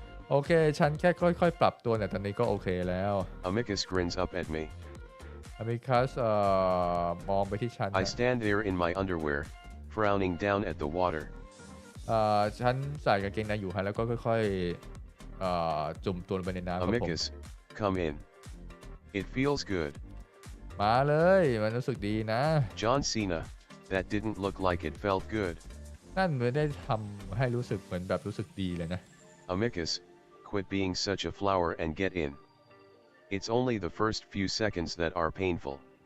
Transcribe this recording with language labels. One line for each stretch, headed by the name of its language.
Thai: โอเคฉันแค่ค่อยๆปรับตัวแต่ตอนนี้ก็โอเคแล้ว
English: Amicus grins up at me.
Thai: Amicus มองไปที่ฉัน
English: I stand there in my underwear, frowning down at the water.
Thai: ฉันใส่กางเกงในอยู่ฮะแล้วก็ค่อยๆจุ่มตัวลงไปในน้ำครับผม
English: Amicus, come in. It feels good.
Thai: มาเลยมันรู้สึกดีนะ
English: John Cena, that didn't look like it felt good.
Thai: นั่นไม่ได้ทำให้รู้สึกเหมือนแบบรู้สึกดีเลยนะ
English: Amicus, quit being such a flower and get in. It's only the first few seconds that are painful.